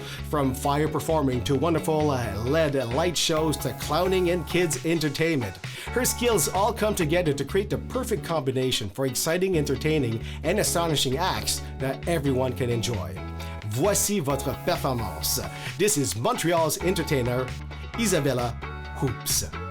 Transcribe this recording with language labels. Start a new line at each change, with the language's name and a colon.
English: From fire performing to wonderful LED light shows to clowning and kids entertainment, her skills all come together to create the perfect combination for exciting, entertaining, and astonishing acts that everyone can enjoy.
French: Voici votre performance.
English: This is Montreal's entertainer, Isabella Hoops.